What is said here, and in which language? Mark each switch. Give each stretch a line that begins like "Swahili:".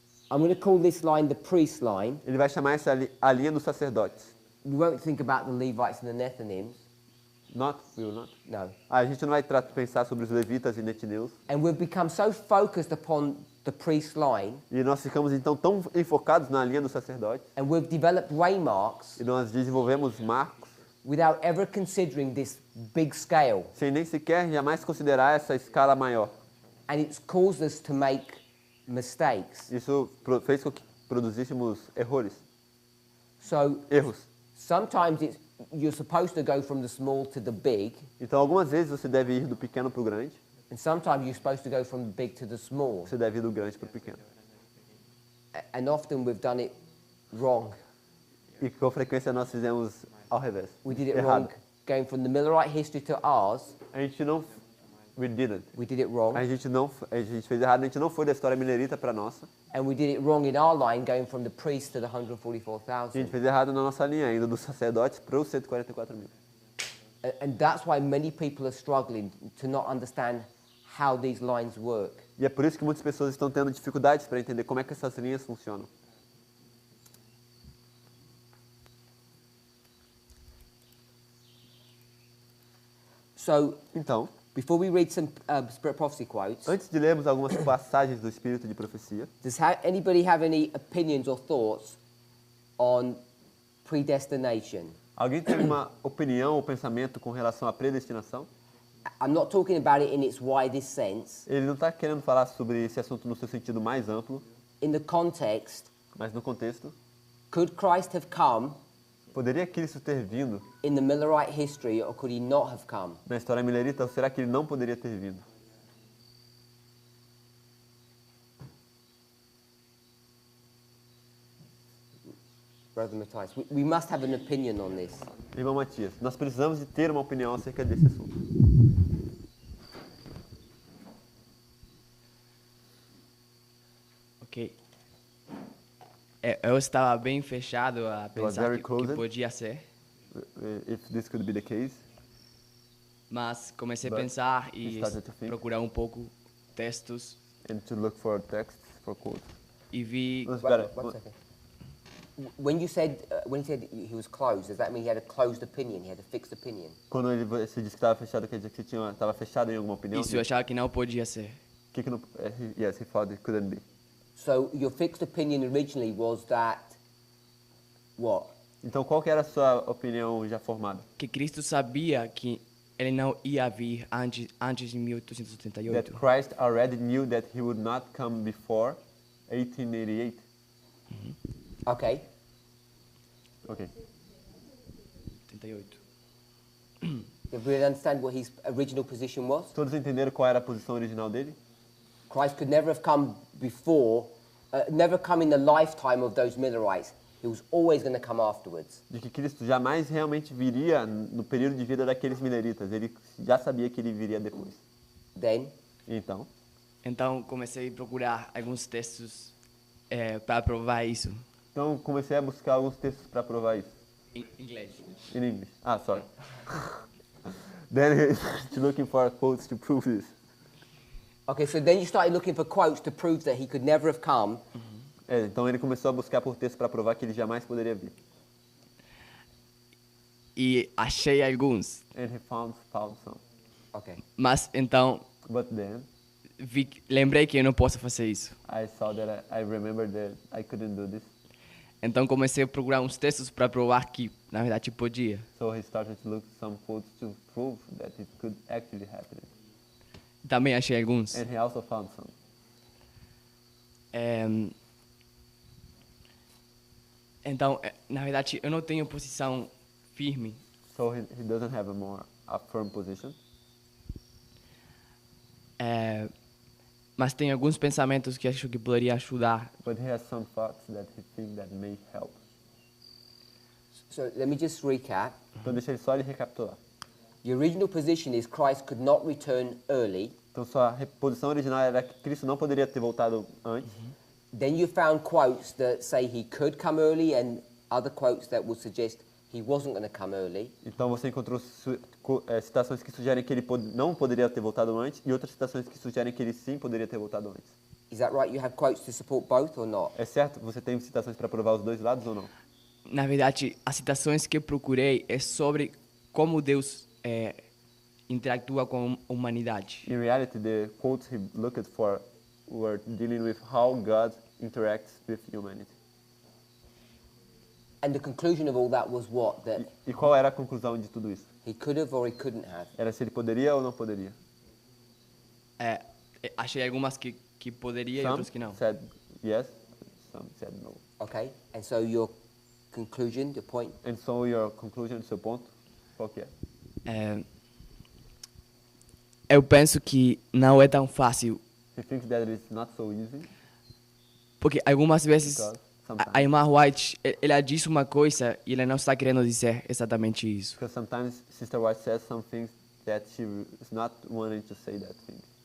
English: I'm going to call this line the priest line.
Portuguese: Ele vai chamar a linha dos sacerdotes.
English: We won't think about the Levites and the Nethinims. We will not. No.
Portuguese: A gente não vai pensar sobre os levitas e netineus.
English: And we've become so focused upon the priest line,
Portuguese: E nós ficamos então tão enfocados na linha dos sacerdotes.
English: and we've developed waymarks
Portuguese: E nós desenvolvemos marcos
English: without ever considering this big scale.
Portuguese: sem nem sequer jamais considerar essa escala maior.
English: And it's caused us to make mistakes.
Portuguese: Isso fez com que produzíssemos
English: So
Portuguese: erros.
English: sometimes you're supposed to go from the small to the big,
Portuguese: Então algumas vezes você deve ir do pequeno para o grande,
English: and sometimes you're supposed to go from the big to the small.
Portuguese: você deve ir do grande para o pequeno.
English: And often we've done it wrong.
Portuguese: E com frequência nós fizemos ao revés.
English: We did it
Portuguese: Errado.
English: wrong going from the Millerite history to ours.
Portuguese: A gente não...
English: We didn't. We did it wrong.
Portuguese: A gente fez errado, a gente não foi da história minerita para nossa.
English: And we did it wrong in our line, going from the priest to the
Portuguese: E a gente
English: 144,000.
Portuguese: fez errado na nossa linha, indo dos sacerdotes para os 144 mil.
English: And that's why many people are struggling to not understand how these lines work.
Portuguese: E é por isso que muitas pessoas estão tendo dificuldades para entender como é que essas linhas funcionam.
English: So,
Portuguese: Então,
English: before we read some Spirit Prophecy quotes,
Portuguese: antes de lermos algumas passagens do Espírito de Profecia,
English: does anybody have any opinions or thoughts on predestination?
Portuguese: alguém tem uma opinião ou pensamento com relação à predestinação?
English: I'm not talking about it in its widest sense.
Portuguese: Ele não está querendo falar sobre esse assunto no seu sentido mais amplo,
English: In the context,
Portuguese: mas no contexto.
English: could Christ have come
Portuguese: Poderia Cristo ter vindo
English: in the Millerite history, or could he not have come?
Portuguese: na história milerita, ou será que ele não poderia ter vindo?
English: Brother Matthias, we must have an opinion on this.
Portuguese: Irmão Matias, nós precisamos de ter uma opinião acerca desse assunto.
English: Ok.
Portuguese: Eu estava bem fechado a pensar
English: very
Portuguese: que
English: closed.
Portuguese: podia ser,
English: If this could be the case,
Portuguese: mas comecei a
English: But
Portuguese: pensar
English: you
Portuguese: e
English: started to think.
Portuguese: procurar um pouco textos
English: and to look for texts for quotes.
Portuguese: e vi
English: One second. When you said when he said he was closed, does that mean he had a closed opinion? He had a fixed opinion?
Portuguese: Quando você disse que estava fechado, quer dizer que você estava fechado em alguma opinião? isso, eu achava que não podia ser. Que não,
English: yes, he thought it couldn't be. So your fixed opinion originally was that what?
Portuguese: Então, qual que era a sua opinião já formada? Que Cristo sabia que ele não ia vir antes de
English: That
Portuguese: 1878.
English: Christ already knew that he would not come before 1888. Okay. Ok. 78. Did we understand what his original position was?
Portuguese: Todos entenderam qual era a posição original dele?
English: Christ could never have come before, never come in the lifetime of those Millerites. He was always going to come afterwards.
Portuguese: De que Cristo jamais realmente viria no período de vida daqueles mineritas. Ele já sabia que ele viria depois.
English: Then,
Portuguese: Então, Então comecei a procurar alguns textos para provar isso comecei a buscar alguns textos para provar isso. em inglês.
English: In English. Ah, sorry. Then he's looking for quotes to prove this. okay, so then you started looking for quotes to prove that he could never have come.
Portuguese: Então ele começou a buscar por textos para provar que ele jamais poderia vir. E achei alguns,
English: And he found some. Okay.
Portuguese: mas então
English: But then
Portuguese: lembrei que eu não posso fazer isso.
English: I saw that I remembered that I couldn't do this.
Portuguese: Então comecei a procurar uns textos para provar que na verdade podia.
English: So he started to look some quotes to prove that it could actually happen.
Portuguese: Também achei alguns.
English: And he also found some.
Portuguese: Então, na verdade, eu não tenho posição firme,
English: So he doesn't have a firm position.
Portuguese: mas tem alguns pensamentos que acho que poderia ajudar.
English: But he has some thoughts that he thinks that may help. So let me just recap.
Portuguese: Então deixa ele só ele recapitular.
English: The original position is Christ could not return early.
Portuguese: Então sua posição original era que Cristo não poderia ter voltado antes.
English: Then you found quotes that say he could come early and other quotes that would suggest he wasn't going to come early.
Portuguese: Então você encontrou citações que sugerem que ele não poderia ter voltado antes e outras citações que sugerem que ele sim poderia ter voltado antes.
English: Is that right? You have quotes to support both or not?
Portuguese: É certo? Você tem citações para provar os dois lados ou não? Na verdade, as citações que eu procurei é sobre como Deus interactua com a humanidade.
English: In reality, the quotes he looked for were dealing with how God interacts with humanity. And the conclusion of all that was what? That
Portuguese: E qual era a conclusão de tudo isso?
English: he could have or he couldn't have.
Portuguese: Era se ele poderia ou não poderia? Achei algumas que poderia e
English: Some
Portuguese: outras que não.
English: said yes, some said no. Okay? And so your conclusion, the point, And so your conclusion,
Portuguese: seu ponto, qual que é? Eu penso que não é tão fácil,
English: He thinks that it's not so easy
Portuguese: porque algumas vezes
English: because
Portuguese: a
English: sometimes,
Portuguese: irmã White, ela diz uma coisa e ela não está querendo dizer exatamente isso.
English: because sometimes Sister White says some things that she is not wanting to say that thing.